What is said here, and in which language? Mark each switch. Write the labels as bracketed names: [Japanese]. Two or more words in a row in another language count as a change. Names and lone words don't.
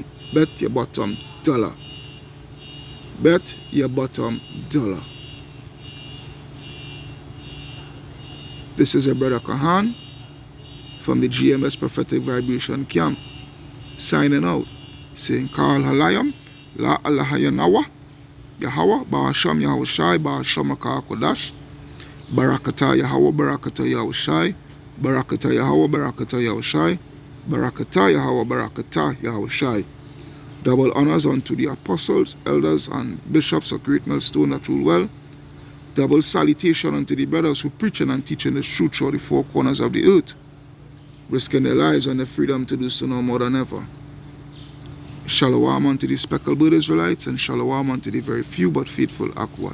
[English] Bet your bottom dollar. Bet your bottom dollar. This is your brother Kahan from the GMS Prophetic Vibration Camp, signing out, saying Kal Halayam, La Alahayanawa, Yahweh, Ba'asham Yahushai, Ba'asham Kodash, Barakata Yahweh, Barakata Yahushai, Barakata Yahweh, Barakata Yahushai, Barakata Yahweh, Barakata Yahushai. Double honors unto the apostles, elders, and bishops of Great Millstone that rule well. Double salutation unto the brothers who preaching and teaching the truth through the 4 corners of the earth, risking their lives and their freedom to do so no more than ever. Shalom unto the speckled-bird Israelites, and shalom unto the very few but faithful Aqua.